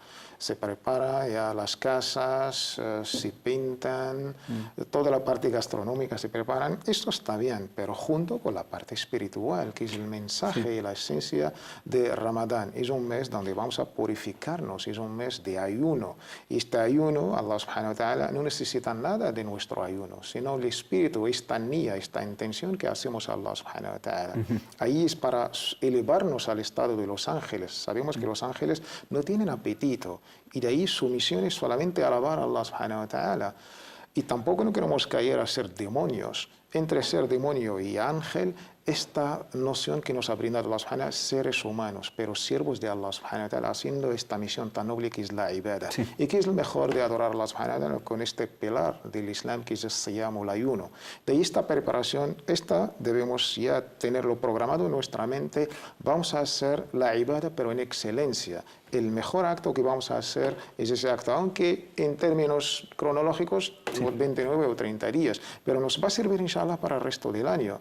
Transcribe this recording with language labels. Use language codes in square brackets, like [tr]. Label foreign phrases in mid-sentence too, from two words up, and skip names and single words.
[es] Se prepara ya las casas, se pintan, toda la parte gastronómica se preparan. Esto está bien, pero junto con la parte espiritual, que es el mensaje y la esencia de Ramadán. Es un mes donde vamos a purificarnos, es un mes de ayuno. Y este ayuno, [ar] الله سبحانه وتعالى [es] no necesita nada de nuestro ayuno, sino el espíritu, esta niyya, esta intención que hacemos a [ar] الله سبحانه وتعالى. [es] Ahí es para elevarnos al estado de los ángeles. Sabemos que los ángeles no tienen apetito y de ahí su misión es solamente alabar a [ar] الله سبحانه وتعالى. [es] Y tampoco no queremos caer a ser demonios. Entre ser demonio y ángel, esta noción que nos ha brindado [ar] الله سبحانه وتعالى, [es] seres humanos, pero siervos de [ar] الله سبحانه وتعالى, [es] haciendo esta misión tan noble que es la ibadah. Sí. ¿Y qué es lo mejor de adorar a [ar] الله سبحانه وتعالى? [es] Con este pilar del Islam que es el siyam o el ayuno. De ahí esta preparación, debemos ya tenerlo programado en nuestra mente. Vamos a hacer la ibadah, pero en excelencia. El mejor acto que vamos a hacer es ese acto, aunque en términos cronológicos, sí, 29 o 30 días, pero nos va a servir, inshallah, para el resto del año.